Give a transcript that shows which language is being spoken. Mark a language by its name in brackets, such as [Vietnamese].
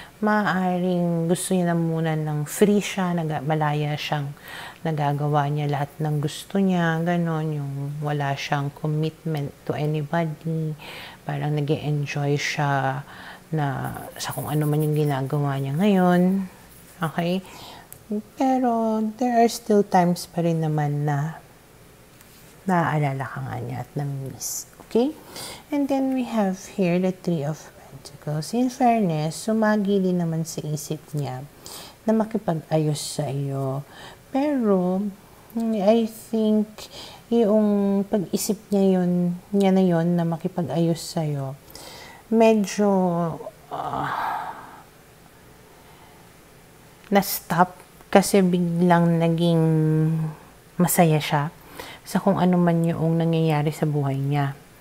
[Filipino] Maaaring gusto niya na muna ng free siya, malaya siyang nagagawa niya lahat ng gusto niya. Ganun. Yung wala siyang [English] commitment to anybody. [Filipino] Parang nag-e-enjoy siya na sa kung ano man yung ginagawa niya ngayon. Okay? Pero [English] there are still times [Filipino] pa rin naman na naaalala ka nga niya at namimiss. Okay? [English] And then we have here the Three of Pentacles. In fairness, [Filipino] sumagi din naman sa isip niya na makipag-ayos sa iyo. Pero, [English] I think, [Filipino] yung pag-isip niya na yun na makipag-ayos sa iyo, medyo na-stop kasi biglang naging masaya siya sa kung ano man yung nangyayari sa buhay niya.